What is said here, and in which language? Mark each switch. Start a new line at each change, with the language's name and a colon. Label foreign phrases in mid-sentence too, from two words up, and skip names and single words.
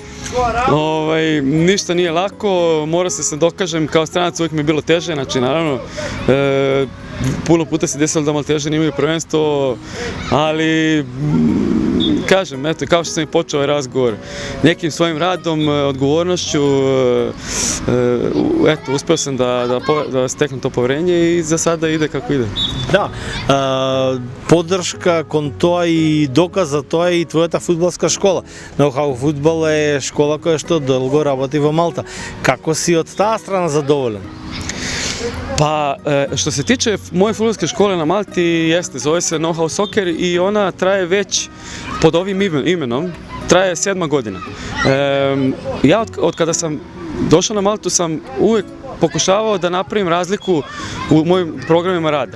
Serbian: Ništa nije lako, mora se dokažem, kao stranac uvijek mi je bilo teže, znači naravno puno puta se desilo da Maltežani imaju prvenstvo, ali kažem, eto, kao što sam i počeo ovaj razgovor, nekim svojim radom, odgovornošću, eto, uspeo sam da steknem to poverenje i za sada ide kako ide.
Macedonian: Да, поддршка кон тоа и доказ за тоа и твојата фудбалска школа. Know-how фудбал е школа која што долго работи во Малта. Како си од таа страна задоволен?
Serbian: Pa, što se tiče moje fudbalske škole na Malti, jeste, zove se Know-how Soccer i ona traje već pod ovim imenom, traje 7. godina. Ja od kada sam došao na Maltu sam uvijek pokušavao da napravim razliku u mojim programima rada.